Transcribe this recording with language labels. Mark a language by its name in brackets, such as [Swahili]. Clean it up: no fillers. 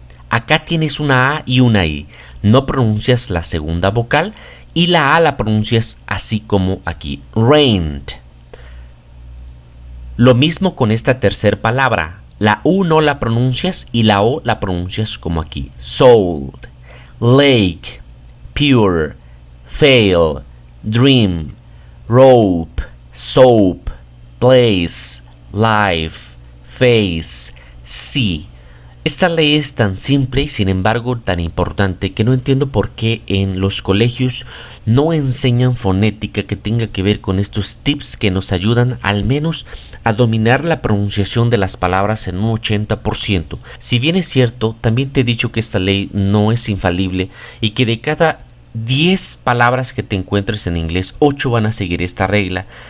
[Spanish] Acá tienes una A y una I. No pronuncias la segunda vocal y la A la pronuncias así como aquí. Rained. Lo mismo con esta tercera palabra. La U no la pronuncias y la O la pronuncias como aquí. [English] Sold, lake, pure, fail, dream, rope, soap, place, life, face, see. [Spanish] Esta ley es tan simple y sin embargo tan importante que no entiendo por qué en los colegios no enseñan fonética que tenga que ver con estos tips que nos ayudan al menos a dominar la pronunciación de las palabras en un 80%. Si bien es cierto, también te he dicho que esta ley no es infalible y que de cada 10 palabras que te encuentres en inglés, 8 van a seguir esta regla,